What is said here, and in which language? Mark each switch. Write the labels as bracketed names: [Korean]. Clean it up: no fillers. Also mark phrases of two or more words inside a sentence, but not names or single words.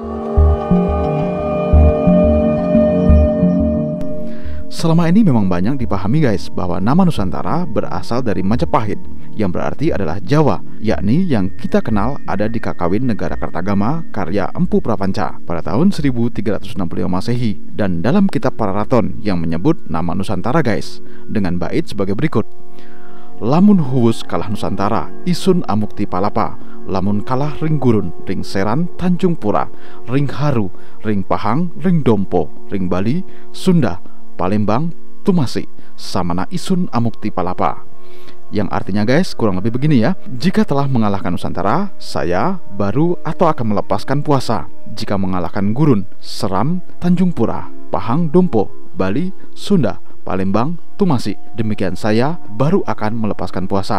[Indonesian] Selama ini memang banyak dipahami guys bahwa nama Nusantara berasal dari Majapahit, yang berarti adalah Jawa, yakni yang kita kenal ada di Kakawin Negara Kertagama karya Empu Prapanca pada tahun 1365 Masehi, dan dalam kitab Pararaton yang menyebut nama Nusantara guys dengan bait sebagai berikut. [Kawi] Lamun huwus kalah Nusantara, isun amukti palapa. Lamun kalah ring gurun, ring seran, Tanjung Pura, ring haru, ring pahang, ring dompo, ring Bali, Sunda, Palembang, Tumasi, samana isun amukti palapa. [Indonesian] Yang artinya guys kurang lebih begini ya. Jika telah mengalahkan Nusantara, saya baru atau akan melepaskan puasa. Jika mengalahkan Gurun, Seram, Tanjung Pura, Pahang, Dompo, Bali, Sunda, Palembang, Tumasi, demikian saya baru akan melepaskan puasa.